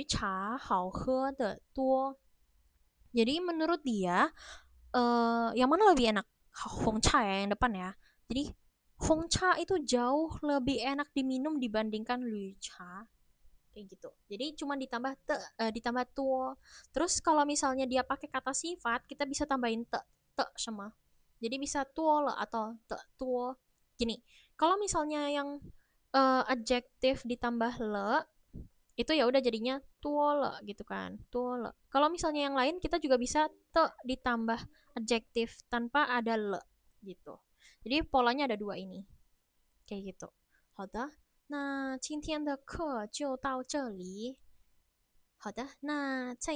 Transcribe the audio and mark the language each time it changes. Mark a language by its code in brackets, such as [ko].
[zh] 还有最后一个，他觉得红茶比绿茶好喝得多. [id] Jadi menurut dia yang mana lebih enak? Hongcha ya yang depan ya. Jadi Hongcha itu jauh lebih enak diminum dibandingkan Lucha kayak gitu. Jadi cuma ditambah ditambah tuo. Terus kalau misalnya dia pakai kata sifat, kita bisa tambahin te sama. Jadi bisa tuo le atau te tuo. Gini, kalau misalnya yang adjektif ditambah le itu ya udah jadinya tuole gitu kan, tuole. Kalau misalnya yang lain kita juga bisa te ditambah adjektif tanpa ada le gitu. Jadi polanya ada dua ini kayak gitu. [zh] 好的，那今天的课就到这里。好的，那再